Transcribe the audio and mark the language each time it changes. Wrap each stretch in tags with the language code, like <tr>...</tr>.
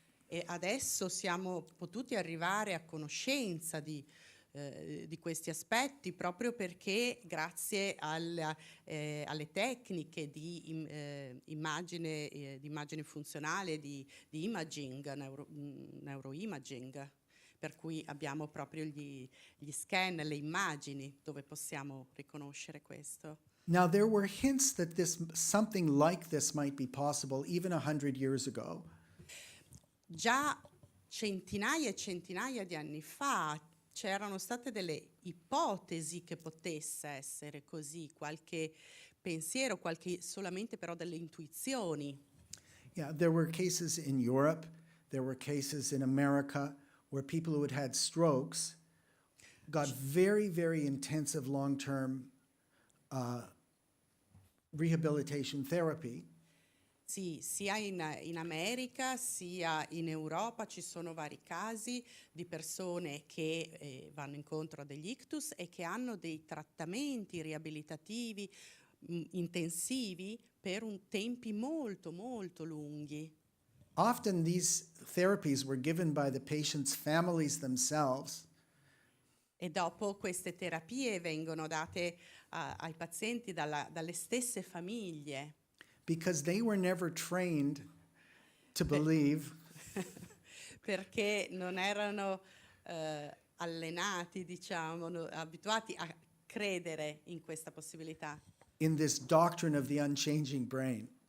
<it>E adesso siamo potuti arrivare a conoscenza di di questi aspetti, proprio perché grazie alle tecniche di immagine funzionale, di imaging, neuroimaging, per cui abbiamo proprio gli scan, le immagini dove possiamo riconoscere questo.</it> <en>Now, there were hints that something like this might be possible even 100 years ago.</en> <it>Già centinaia e centinaia di anni fa c'erano state delle ipotesi che potesse essere così, qualche pensiero, solamente però delle intuizioni.</it> <en>Yeah, there were cases in Europe, there were cases in America where people who had strokes got very, very intensive long-term rehabilitation therapy.</en> <it>Sì, sia in America sia in Europa ci sono vari casi di persone che vanno incontro a degli ictus e che hanno dei trattamenti riabilitativi intensivi per tempi molto, molto lunghi.</it> <en>Often these therapies were given by the patient's families themselves.</en> <it>E dopo queste terapie vengono date ai pazienti dalle stesse famiglie.</it> <en>Because they were never trained to believe</en> <it>Perché non erano allenati, diciamo, abituati a credere in questa possibilità.</it> <en>in this doctrine of the unchanging brain.</en>